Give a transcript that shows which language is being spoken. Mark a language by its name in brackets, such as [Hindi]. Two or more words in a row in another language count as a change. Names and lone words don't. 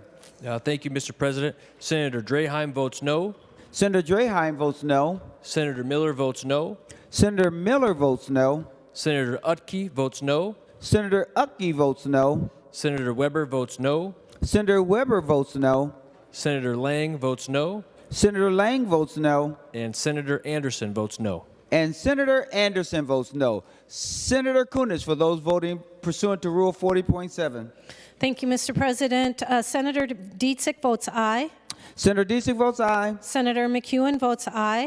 [English] Thank you, Mr. President. Senator Draheim votes no. Senator Draheim votes no. Senator Miller votes no. Senator Miller votes no. Senator Utke votes no. Senator Utke votes no. Senator Weber votes no. Senator Weber votes no. Senator Lang votes no. Senator Lang votes no. And Senator Anderson votes no. And Senator Anderson votes no. Senator Kunish, for those voting pursuant to Rule 40.7. Thank you, Mr. President. Senator Dietzig votes aye. Senator Dietzig votes aye. Senator McEwen votes aye.